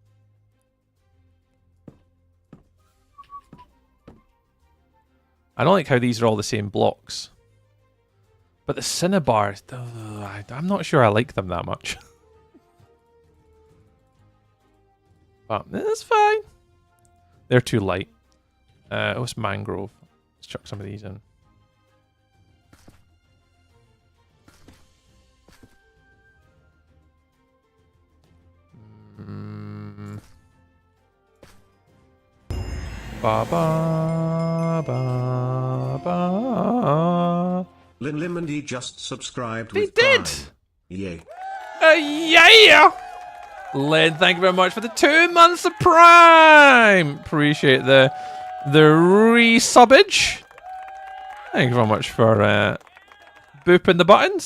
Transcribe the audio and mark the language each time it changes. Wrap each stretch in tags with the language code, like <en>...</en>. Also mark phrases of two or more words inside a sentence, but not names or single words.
<en>I don't like how these are all the same blocks, but the Cinnabars, I'm not sure I like them that much. But it's fine. They're too light. What's mangrove? Let's chuck some of these in. Ba ba ba ba. Lin Limandy just subscribed They with did! Prime. Yay. Yeah! Lynn, thank you very much for the 2 months of Prime! Appreciate the resubbage. Thank you very much for booping the buttons.</en>